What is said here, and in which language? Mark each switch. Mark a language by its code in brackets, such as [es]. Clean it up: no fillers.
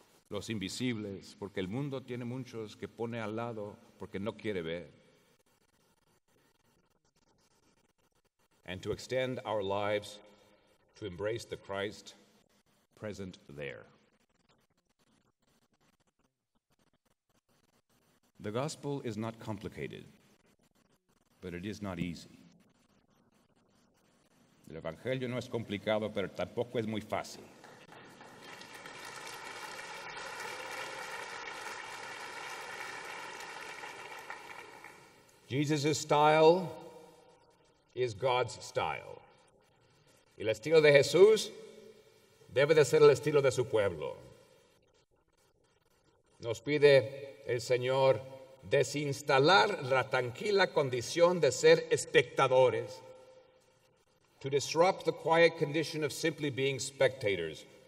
[es] los invisibles, porque el mundo tiene muchos que pone al lado porque no quiere ver, [en] and to extend our lives to embrace the Christ present there. The gospel is not complicated, but it is not easy. [es] El Evangelio no es complicado, pero tampoco es muy fácil. [en] Jesus' style is God's style. [es] Y el estilo de Jesús debe de ser el estilo de su pueblo. Nos pide el Señor desinstalar la tranquila condición de ser espectadores, [en] to disrupt the quiet condition of simply being spectators.